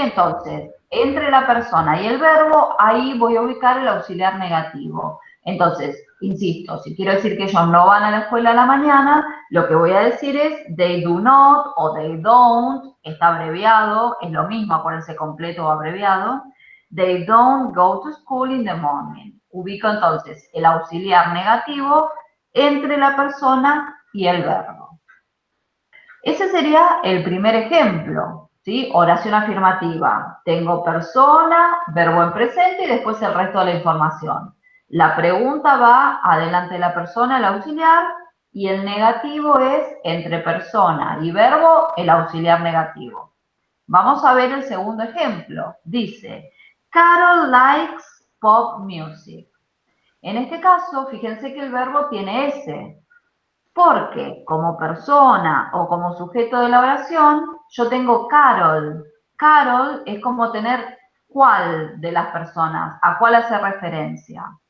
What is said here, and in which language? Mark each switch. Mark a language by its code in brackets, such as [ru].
[es] Entonces, entre la persona y el verbo, ahí voy a ubicar el auxiliar negativo. Entonces, insisto, si quiero decir que ellos no van a la escuela a la mañana, lo que voy a decir es [en] they do not [es] o [en] they don't, [es] está abreviado, es lo mismo, acuérdense, completo o abreviado. [en] They don't go to school in the morning. [es] Ubico entonces el auxiliar negativo entre la persona y el verbo. Ese sería el primer ejemplo, ¿sí? Oración afirmativa. Tengo persona, verbo en presente y después el resto de la información. La pregunta va adelante de la persona, el auxiliar, y el negativo es entre persona y verbo, el auxiliar negativo. Vamos a ver el segundo ejemplo. [en] Dice, Carol likes pop music. [es] En este caso, fíjense que el verbo tiene S. Porque como persona o como sujeto de la oración, yo tengo Carol. Carol es como tener cuál de las personas, a cuál hace referencia.